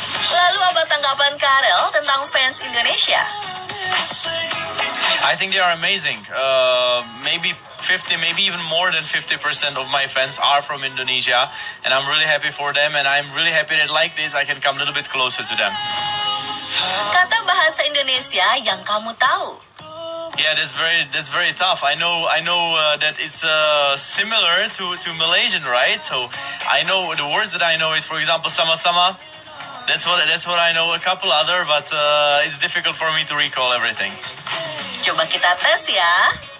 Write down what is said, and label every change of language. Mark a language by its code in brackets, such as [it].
[id] Lalu apa tanggapan Karel tentang fans Indonesia? [en] I think they are amazing. Maybe 50, maybe even more than 50% of my fans are from Indonesia, and I'm really happy for them. And I'm really happy that like this, I can come a little bit closer to them. [id] Kata bahasa Indonesia yang kamu tahu. [en] Yeah, that's very tough. I know that it's similar to Malaysian, right? So I know the words that I know is, for example, [id] sama-sama. [en] That's what I know. A couple other, but it's difficult for me to recall everything. [id] Coba kita tes ya.